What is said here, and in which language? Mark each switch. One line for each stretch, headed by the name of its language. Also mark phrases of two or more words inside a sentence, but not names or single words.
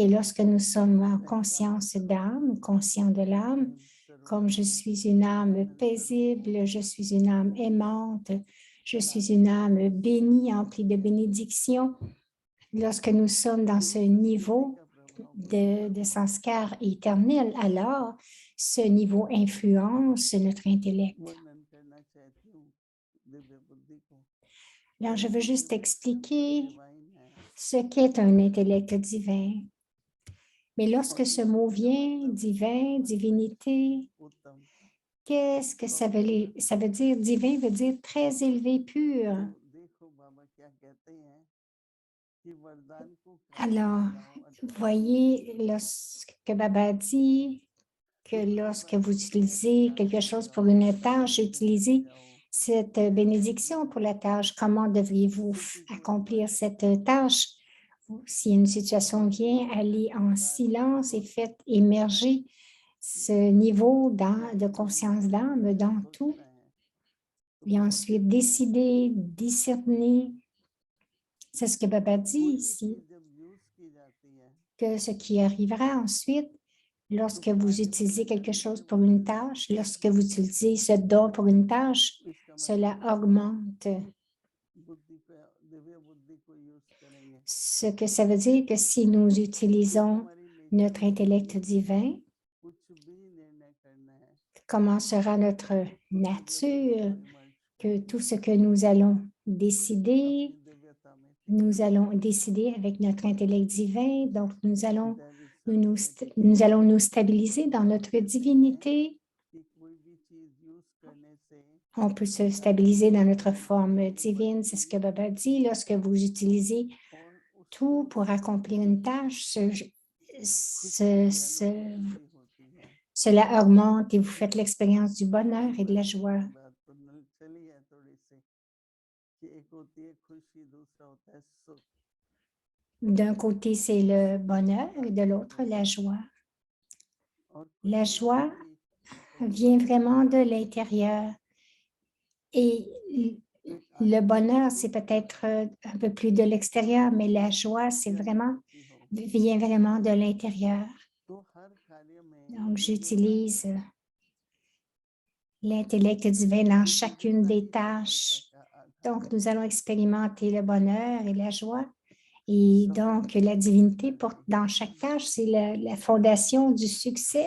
French: Et lorsque nous sommes en conscience d'âme, conscient de l'âme, comme je suis une âme paisible, je suis une âme aimante, je suis une âme bénie, emplie de bénédictions. Lorsque nous sommes dans ce niveau, de sanskar éternel, alors ce niveau influence notre intellect.
Hindi: वर्णन करना चाहती हूँ दिव्य बुद्धि को।
French: Alors, je veux juste expliquer
Hindi: डिवाइन है
French: ce qu'est un intellect divin. Mais lorsque ce mot vient, divin, divinité,
Hindi: उत्तम।
French: qu'est-ce que ça veut dire? Divin veut dire très élevé, pur.
Hindi: तो देखो बाबा क्या कहते हैं कि वरदान को कार्य
French: Alors,
Hindi: में लाओ, अर्थात
French: voyez, lorsque Baba dit que lorsque vous utilisez quelque chose pour une tâche, utilisez cette bénédiction pour la tâche. Comment devriez-vous accomplir cette tâche? Si une situation vient, allez en silence et faites émerger ce niveau de conscience d'âme dans tout. Et ensuite, décider, discerner. C'est ce que Baba dit
Hindi: कोई भी
French: ici,
Hindi: चीज जब यूज की जाती है
French: que ce qui arrivera ensuite, lorsque vous utilisez quelque chose pour une tâche, lorsque vous utilisez ce don pour une tâche,
Hindi: तो इसका
French: cela augmente.
Hindi: बुद्धि पे दिव्य बुद्धि को यूज करेंगे
French: Ce que ça veut dire que si nous utilisons
Hindi: हमारी
French: notre intellect divin,
Hindi: कुछ भी निर्णय करना है
French: comment sera notre nature, que tout ce que nous allons décider,
Hindi: अपनी दिव्यता में
French: nous allons décider avec notre intellect divin, donc nous allons
Hindi: दैवी
French: nous allons nous stabiliser dans notre divinité.
Hindi: कि कोई भी चीज यूज करने से
French: On peut se stabiliser dans notre forme divine, c'est ce que Baba dit. Lorsque vous utilisez
Hindi: और उस
French: tout pour accomplir une tâche,
Hindi: होती है
French: cela augmente et vous faites l'expérience du bonheur et de la joie.
Hindi: बात तो चली है थोड़ी सी कि एक होती है खुशी दूसरा होता है सुख
French: D'un côté, c'est le bonheur et de l'autre, la joie.
Hindi: और
French: La
Hindi: खुशी
French: joie
Hindi: भी
French: vient vraiment de l'intérieur. Et le bonheur, c'est peut-être un peu plus de l'extérieur, mais la joie, c'est vraiment, vient vraiment de l'intérieur. तो हर कार्य में Donc, j'utilise l'intellect divin dans chacune des tâches. Donc, nous allons expérimenter le bonheur et la joie. Et donc, la divinité porte dans chaque tâche, c'est la fondation du succès.